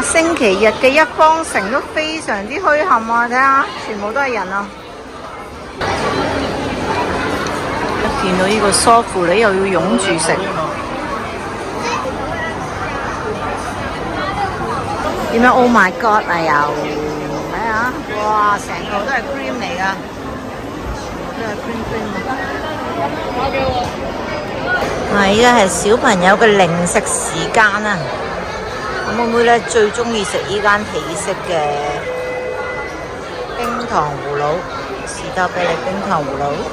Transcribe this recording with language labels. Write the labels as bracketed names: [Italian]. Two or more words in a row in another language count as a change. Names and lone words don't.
[Cantonese] 星期日嘅一方城都非常之墟冚啊！睇下，全部都係人啊！一見到呢個梳芙梨又要擁住食。點樣 ？ [English] Oh my god！ [Cantonese] 啊又睇下，哇！成個都係 cream 嚟㗎，都係 cream。依家係小朋友嘅零食時間啊！我妹妹咧最中意食呢間喜式嘅冰糖葫蘆，士多啤梨冰糖葫蘆。